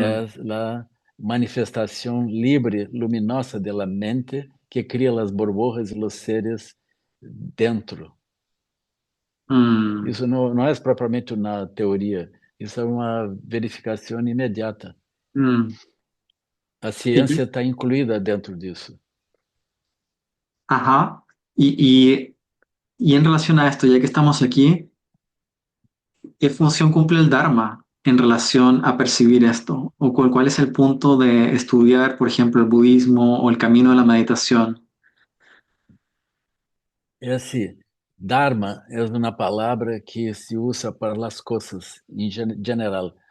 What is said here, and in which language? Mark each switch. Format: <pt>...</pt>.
<pt>é a manifestação livre, luminosa da mente que cria as burbujas e os seres dentro. mm, Isso não é propriamente uma teoria, isso é uma verificação imediata. mm. A ciência está incluída dentro disso. ajá.</pt> <es>Y en relación a esto, ya que estamos aquí, ¿qué función cumple el Dharma en relación a percibir esto? ¿O cuál es el punto de estudiar, por ejemplo, el budismo o el camino de la meditación?</es> <pt>Esse Dharma é uma palavra que se usa para as coisas em geral.</pt>